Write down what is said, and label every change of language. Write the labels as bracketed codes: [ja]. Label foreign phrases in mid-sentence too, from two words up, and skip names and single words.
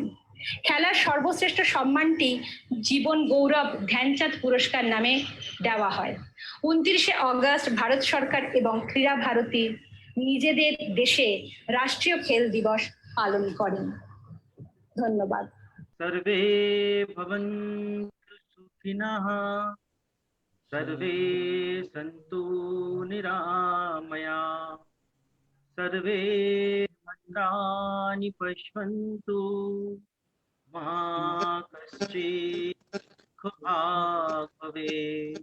[bn] খেলার সর্বশ্রেষ্ঠ সম্মানটি জীবন গৌরব ধ্যানচাঁদ পুরস্কার নামে দেওয়া হয়। 29শে অগস্ট ভারত সরকার এবং ক্রীড়া ভারতী নিজেদের দেশে রাষ্ট্রীয় খেল দিবস পালন করেন। ধন্যবাদ। [sa] सर्वे भवन्तु सुखिनः, सर्वे सन्तु निरामया, सर्वे भद्राणि पश्यन्तु, मा कश्चित् दुःखभाग् भवेत्।